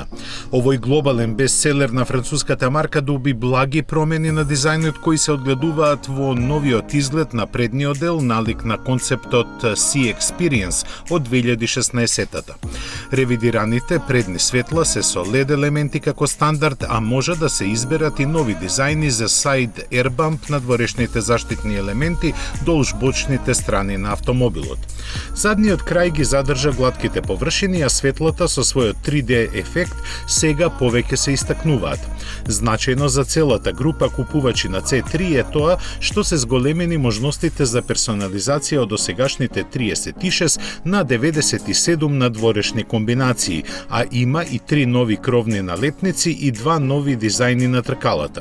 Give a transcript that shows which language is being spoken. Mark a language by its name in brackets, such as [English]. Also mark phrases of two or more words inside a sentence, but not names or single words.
[Macedonian] Овој глобален бестселер на француската марка доби благи промени на дизајнот кои се одгледуваат во новиот изглед на предниот дел налик на концептот C-Experience од 2016-та. Ревидираните предни светла се со LED елементи како стандард, а може да се изберат и нови дизајни за [English] side air bump [Macedonian] на надворешните заштитни елементи долж бочните страни на автомобилот. Задниот крај ги задржа гладките површини, а светлата со својот 3D ефект сега повеќе се истакнуваат. Значајно за целата група купувачи на C3 е тоа што се зголемени можностите за персонализација од досегашните 36 на 97 надворешни комбинации, а има и 3 нови кровни налепници и 2 нови дизајни на тркалата.